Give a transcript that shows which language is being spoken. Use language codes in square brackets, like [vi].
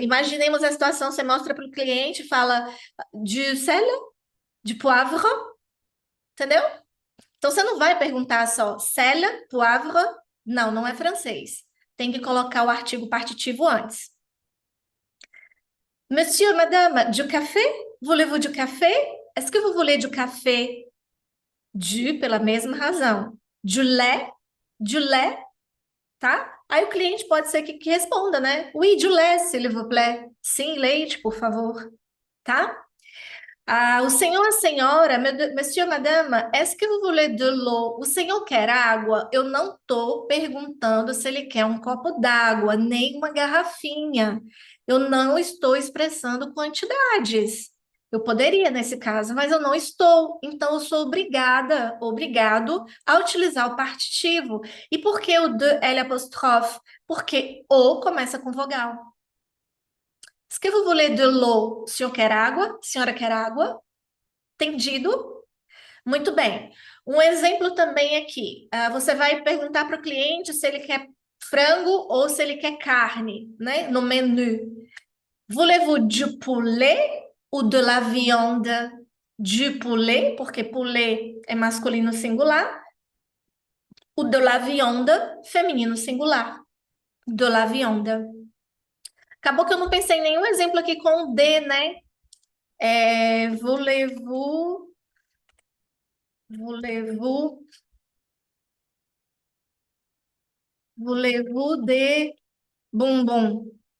[pt] Imaginemos a situação, você mostra para o cliente, fala [fr] de sel, de poivre, [pt] entendeu? Então você não vai perguntar só sel, poivre, não, não é francês. Tem que colocar o artigo partitivo antes. [fr] Monsieur, madame, du café? Voulez-vous du café? Est-ce que vous voulez du café? [pt] Du, pela mesma razão. [fr] Du lait, [pt] tá? Aí o cliente pode ser que responda, né? [fr] Oui, du lait, s'il vous plaît. [pt] Sim, leite, por favor, tá? Ah, o senhor, a senhora, [fr] monsieur, madame, est-ce que vous voulez de l'eau? [pt] O senhor quer água? Eu não estou perguntando se ele quer um copo d'água, nem uma garrafinha. Eu não estou expressando quantidades. Eu poderia nesse caso, mas eu não estou. Então, eu sou obrigada, obrigado a utilizar o partitivo. E por que o de L apóstrofe? Porque o começa com vogal. [fr] Est-ce que vous voulez de l'eau? [pt] O senhor quer água? A senhora quer água? Entendido? Muito bem. Um exemplo também aqui. Você vai perguntar para o cliente se ele quer frango ou se ele quer carne, né? No menu. [fr] Voulez-vous du poulet ou de la viande? [pt] Du poulet, porque poulet é masculino singular. O de la viande, feminino singular. De la viande. Acabou que eu não pensei em nenhum exemplo aqui com o de, né? [fr] Voulez-vous, voulez-vous, voulez-vous de bombom?